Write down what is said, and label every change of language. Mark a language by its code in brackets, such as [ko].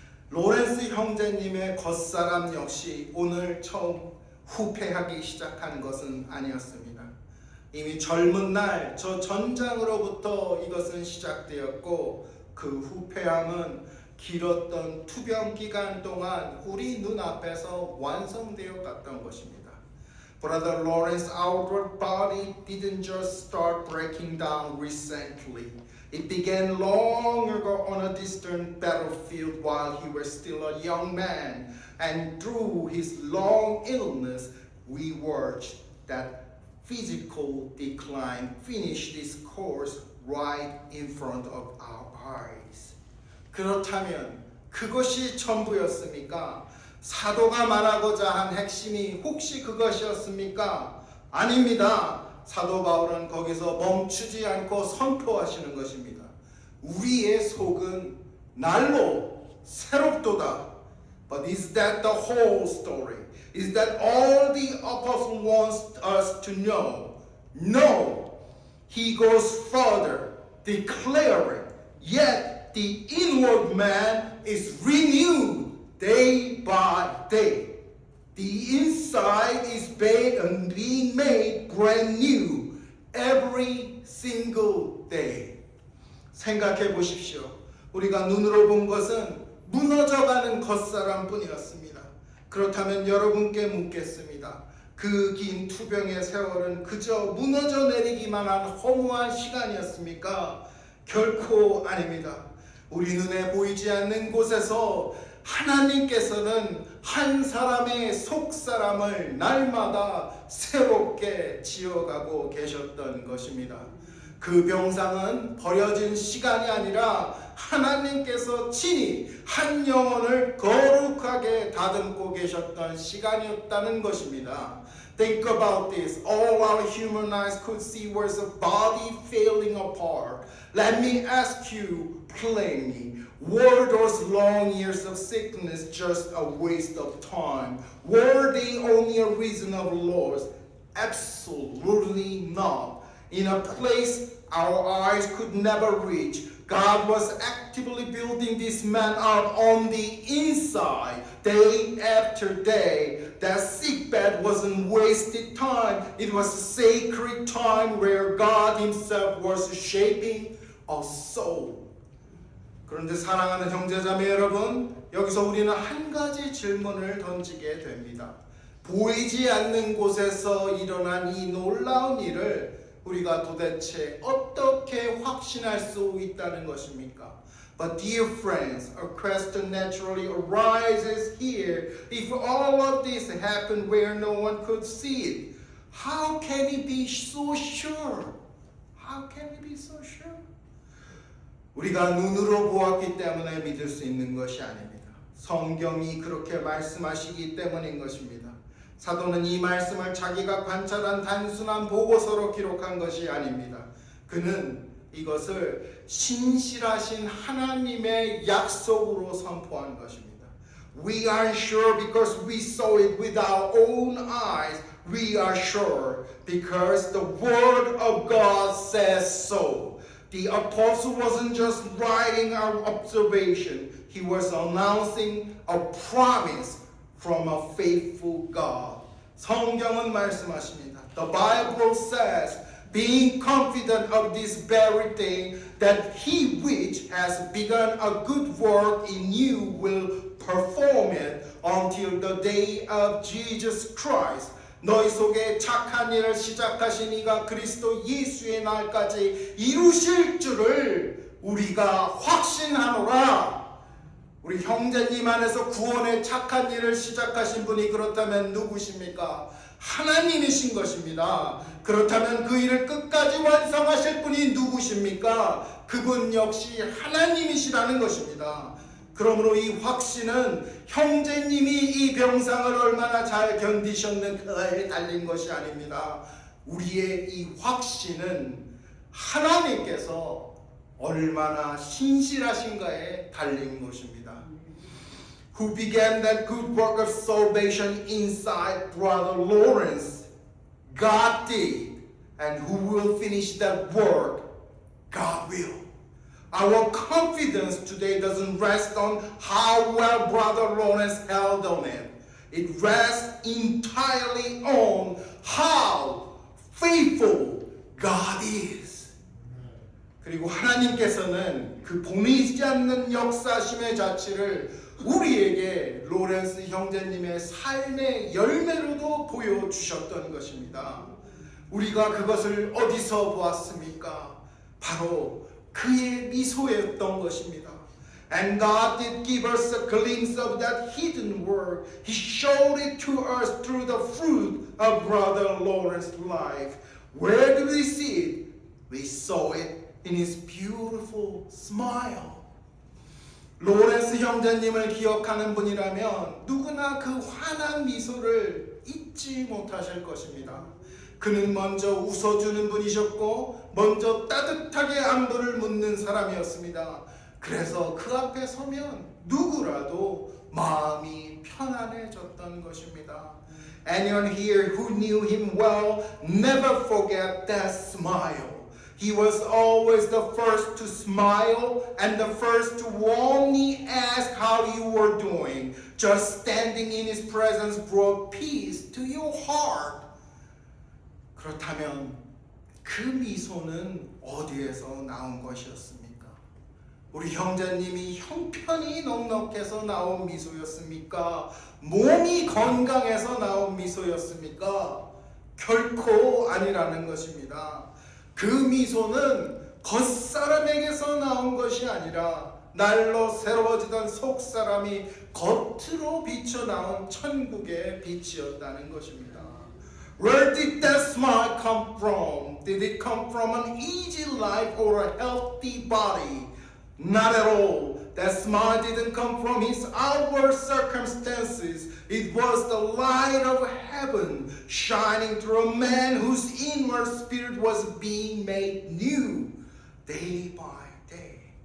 [ko] 로렌스 형제님의 겉사람 역시 오늘 처음 후패하기 시작한 것은 아니었습니다. 이미 젊은 날 저 전장으로부터 이것은 시작되었고 그 후패함은 길었던 투병 기간 동안 우리 눈앞에서 완성되어 갔던 것입니다. [en] Brother Lawrence's outward body didn't just start breaking down recently. It began long ago on a distant battlefield while he was still a young man. And through his long illness, we watched that physical decline finish this course right in front of our eyes. [ko] 그렇다면 그것이 전부였습니까? 사도가 말하고자 한 핵심이 혹시 그것이었습니까? 아닙니다. 사도 바울은 거기서 멈추지 않고 선포하시는 것입니다. 우리의 속은 날로 새롭도다. [en] But is that the whole story? Is that all the apostle wants us to know? No. He goes further, declaring, yet the inward man is renewed day by day. The inside is being made brand new every single day. [ko] 생각해 보십시오. 우리가 눈으로 본 것은 무너져가는 겉사람 뿐이었습니다. 그렇다면 여러분께 묻겠습니다. 그 긴 투병의 세월은 그저 무너져 내리기만 한 허무한 시간이었습니까? 결코 아닙니다. 우리 눈에 보이지 않는 곳에서 하나님께서는 한 사람의 속사람을 날마다 새롭게 지어가고 계셨던 것입니다. 그 병상은 버려진 시간이 아니라 하나님께서 친히 한 영혼을 거룩하게 다듬고 계셨던 시간이었다는 것입니다. [en] Think about this. All our human eyes could see was a body falling apart. Let me ask you plainly. Were those long years of sickness just a waste of time? Were they only a reason of loss? Absolutely not. In a place our eyes could never reach, God was actively building this man up on the inside, day after day. That sickbed wasn't wasted time. It was a sacred time where God Himself was shaping a soul. [ko] 그런데 사랑하는 형제자매 여러분, 여기서 우리는 한 가지 질문을 던지게 됩니다. 보이지 않는 곳에서 일어난 이 놀라운 일을 우리가 도대체 어떻게 확신할 수 있다는 것입니까? [en] But dear friends, a question naturally arises here. If all of this happened where no one could see it, how can we be so sure? How can we be so sure? [ko] 우리가 눈으로 보았기 때문에 믿을 수 있는 것이 아닙니다. 성경이 그렇게 말씀하시기 때문인 것입니다. 사도는 이 말씀을 자기가 관찰한 단순한 보고서로 기록한 것이 아닙니다. 그는 이것을 신실하신 하나님의 약속으로 선포한 것입니다. [en] We aren't sure because we saw it with our own eyes. We are sure because the word of God says so. The apostle wasn't just writing our observation. He was announcing a promise from a faithful God. [ko] 성경은 말씀하십니다. [en] The Bible says, being confident of this very thing, that he which has begun a good work in you will perform it until the day of Jesus Christ. [ko] 너희 속에 착한 일을 시작하신 이가 그리스도 예수의 날까지 이루실 줄을 우리가 확신하노라. 우리 형제님 안에서 구원의 착한 일을 시작하신 분이 그렇다면 누구십니까? 하나님이신 것입니다. 그렇다면 그 일을 끝까지 완성하실 분이 누구십니까? 그분 역시 하나님이시라는 것입니다. 그러므로 이 확신은 형제님이 이 병상을 얼마나 잘 견디셨는가에 달린 것이 아닙니다. 우리의 이 확신은 하나님께서 얼마나 신실하신가에 달린 것입니다. [en] Who began that good work of salvation inside Brother Lawrence? God did. And who will finish that work? God will. Our confidence today doesn't rest on how well Brother Lawrence held on it. It rests entirely on how faithful God is. [ko] 그리고 하나님께서는 그 보이지 않는 역사심의 자취를 우리에게 로렌스 형제님의 삶의 열매로도 보여주셨던 것입니다. 우리가 그것을 어디서 보았습니까? 바로 그의 미소였던 것입니다. [en] And God did give us a glimpse of that hidden work. He showed it to us through the fruit of Brother Lawrence's life. Where did we see it? We saw it in his beautiful smile. [ko] 로렌스 형제님을 기억하는 분이라면 누구나 그 환한 미소를 잊지 못하실 것입니다. 그는 먼저 웃어주는 분이셨고 먼저 따뜻하게 안부를 묻는 사람이었습니다. 그래서 그 앞에 서면 누구라도 마음이 편안해졌던 것입니다. [en] Anyone here who knew him well never forget that smile. He was always the first to smile and the first to warmly ask how you were doing. Just standing in his presence brought peace to your heart. [ko] 그렇다면 그 미소는 어디에서 나온 것이었습니까? 우리 형제님이 형편이 넉넉해서 나온 미소였습니까? 몸이 건강해서 나온 미소였습니까? 결코 아니라는 것입니다. 그 미소는 겉사람에게서 나온 것이 아니라 날로 새로워지던 속사람이 겉으로 비쳐나온 천국의 빛이었다는 것입니다. [en] Where did that smile come from? Did it come from an easy life or a healthy body? Not at all. That smile didn't come from his outward circumstances. It was the light of heaven shining through a man whose inward spirit was being made new day by day.